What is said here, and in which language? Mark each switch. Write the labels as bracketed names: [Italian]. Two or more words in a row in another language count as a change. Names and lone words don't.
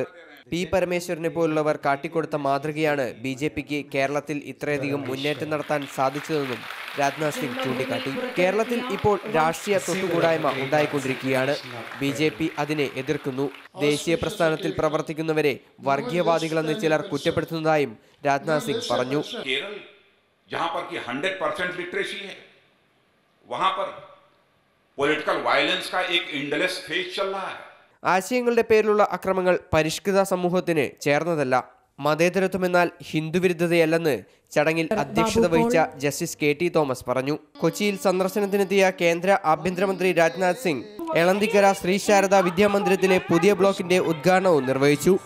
[Malayalam] പി പരമേശ്വരനെ പോലുള്ളവർ കാട്ടിക്കൊടുത്ത മാതൃകയാണ് BJPക്ക് കേരളത്തിൽ ഇത്രയധികം മുന്നേറ്റം നടത്താൻ സാധിച്ചതെന്നും രാജ്നാഥ് സിംഗ് ചൂണ്ടിക്കാട്ടി. കേരളത്തിൽ ഇപ്പോൾ രാഷ്ട്രീയ തൊട്ടുകൂടായ്മ ഉണ്ടായിക്കൊണ്ടിരിക്കുകയാണ്. BJP അതിനെ എതിർക്കുന്നു. ദേശീയ പ്രസ്ഥാനത്തിൽ പ്രവർത്തിക്കുന്നവരെ വർഗീയവാദികളെന്ന് ചിലർ കുറ്റപ്പെടുത്തുന്നതായും രാജ്നാഥ് സിംഗ് പറഞ്ഞു. [Hindi] जहां पर कि 100% लिटरेसी है, वहां पर [English] political violence [Hindi] का एक [English] endless phase [Hindi] चल रहा है. [Malayalam] ആശയങ്ങളുടെ പേരിലുള്ള അക്രമങ്ങൾ പരിഷ്കൃത സമൂഹത്തിന് ചേർന്നതല്ല. മതേതരത്വമെന്നാൽ ഹിന്ദുവിരുദ്ധതയല്ലെന്ന് ചടങ്ങിൽ അധ്യക്ഷത വഹിച്ച ജസ്റ്റിസ് KT തോമസ് പറഞ്ഞു. കൊച്ചിയിൽ സന്ദർശനത്തിനെത്തിയ കേന്ദ്ര ആഭ്യന്തരമന്ത്രി രാജ്നാഥ് സിംഗ് എളന്തിക്കര ശ്രീ ശാരദ വിദ്യാമന്ദിരത്തിലെ പുതിയ ബ്ലോക്കിന്റെ ഉദ്ഘാടനവും നിർവഹിച്ചു.